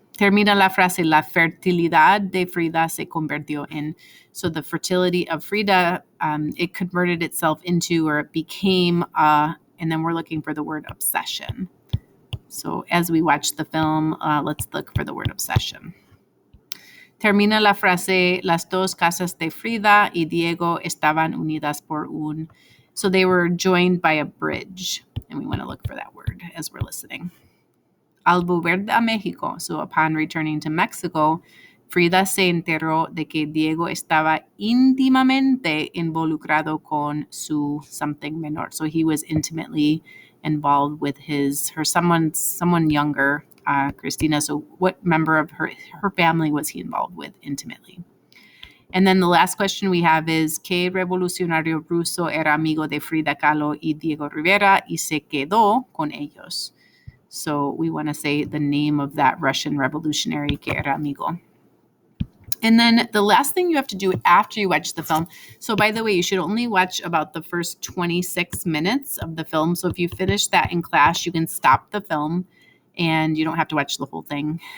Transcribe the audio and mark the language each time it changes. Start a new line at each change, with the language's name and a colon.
Spanish: Termina la frase, la fertilidad de Frida se convirtió en.
English: So the fertility of Frida, it converted itself into, or it became, and then we're looking for the word obsession. So as we watch the film, let's look for the word obsession.
Spanish: Termina la frase, las dos casas de Frida y Diego estaban unidas por un.
English: So they were joined by a bridge. And we want to look for that word as we're listening.
Spanish: Al volver a México,
English: so upon returning to Mexico,
Spanish: Frida se enteró de que Diego estaba íntimamente involucrado con su
English: something
Spanish: menor.
English: So he was intimately involved with someone younger, Christina. So what member of her family was he involved with intimately? And then the last question we have is,
Spanish: ¿qué revolucionario ruso era amigo de Frida Kahlo y Diego Rivera y se quedó con ellos?
English: So we want to say the name of that Russian revolutionary
Spanish: que era amigo.
English: And then the last thing you have to do after you watch the film. So by the way, you should only watch about the first 26 minutes of the film. So if you finish that in class, you can stop the film and you don't have to watch the whole thing.